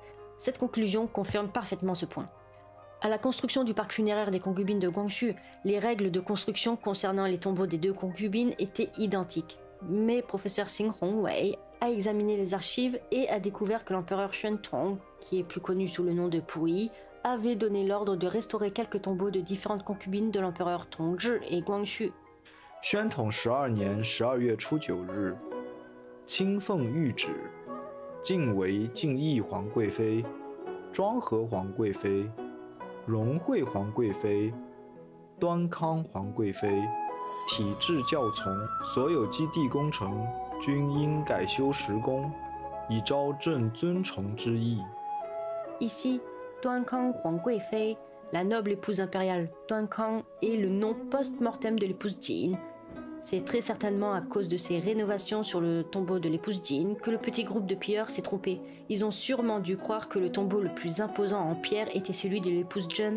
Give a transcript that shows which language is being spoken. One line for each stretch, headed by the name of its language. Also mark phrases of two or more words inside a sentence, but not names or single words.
French: Cette conclusion confirme parfaitement ce point. À la construction du parc funéraire des concubines de Guangxu, les règles de construction concernant les tombeaux des deux concubines étaient identiques. Mais professeur Xing Hongwei a examiné les archives et a découvert que l'empereur Xuantong, qui est plus connu sous le nom de Puyi, avait donné l'ordre de restaurer quelques tombeaux de différentes concubines de l'empereur Tongzhi et Guangxu.
Chinese: 宣统12年12月初9日，亲奉谕旨，晋为晋义皇贵妃、庄和皇贵妃、荣惠皇贵妃、端康皇贵妃。体制教从，所有基地工程均应改修实工，以昭朕尊崇之意。
French: Ici, Duankang Huang Guifei, la noble épouse impériale Duankang, est le nom post-mortem de l'épouse Jin. C'est très certainement à cause de ces rénovations sur le tombeau de l'épouse Jin que le petit groupe de pilleurs s'est trompé. Ils ont sûrement dû croire que le tombeau le plus imposant en pierre était celui de l'épouse John.